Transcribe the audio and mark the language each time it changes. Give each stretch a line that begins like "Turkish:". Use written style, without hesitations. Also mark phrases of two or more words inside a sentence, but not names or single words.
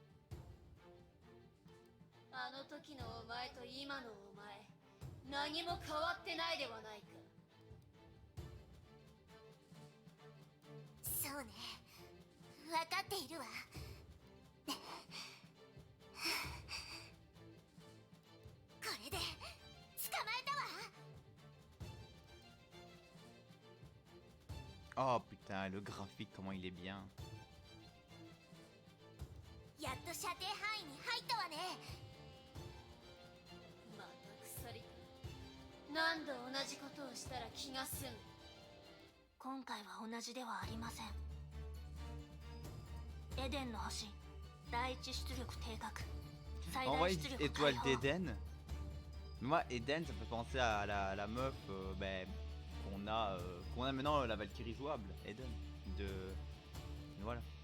Japanese: あの時のお前と今のお前、何も変わってないではないか。そうね、分かっているわ。これで捕まえたわ。
French: Oh putain, le graphique, comment il est bien.
Japanese: やっと射程範囲に入ったわね。また鎖か。何度同じことをしたら気が済む。今回は同じではありません。エデンの星、第一出力低下。最
French: En
Japanese: 大
French: vrai,
Japanese: 出力
French: étoile
Japanese: 解放。
French: d'Eden. Moi, Eden, ça me fait penser à la meuf qu'on a maintenant, la Valkyrie jouable, Eden. Voilà.